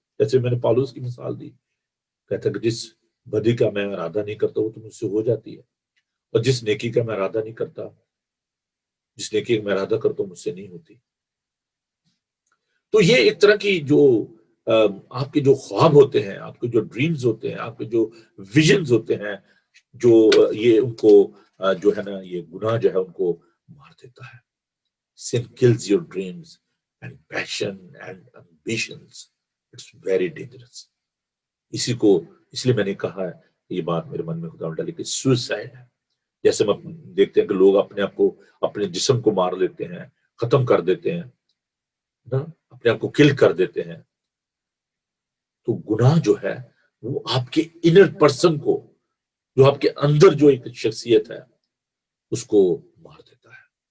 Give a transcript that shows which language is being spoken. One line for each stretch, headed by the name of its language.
Urdu: جیسے میں نے پالوس کی مثال دی, کہتا کہ جس بدی کا میں ارادہ نہیں کرتا وہ تو مجھ سے ہو جاتی ہے, اور جس نیکی کا میں ارادہ نہیں کرتا, جس نیکی کا میں ارادہ کرتا ہوں مجھ سے نہیں ہوتی. تو یہ ایک طرح کی جو آپ کے جو خواب ہوتے ہیں, آپ کے جو ڈریمز ہوتے ہیں, آپ کے جو ویژنز ہوتے ہیں, جو یہ ان کو جو ہے نا یہ گناہ جو ہے ان کو مار دیتا ہے.
English: Sin kills your dreams and passion and ambitions. It's very dangerous.
Urdu: اس لیے میں نے کہا ہے یہ بات میرے من میں خدا ڈالی کہ سوئسائڈ ہے، جیسے ہم دیکھتے ہیں کہ لوگ اپنے آپ کو، اپنے جسم کو مار لیتے ہیں، ختم کر دیتے ہیں نا، اپنے آپ کو کل کر دیتے ہیں. تو گناہ جو ہے وہ آپ کے انر پرسن کو، جو آپ کے اندر جو ایک شخصیت ہے اس کو مار دیتا ہے.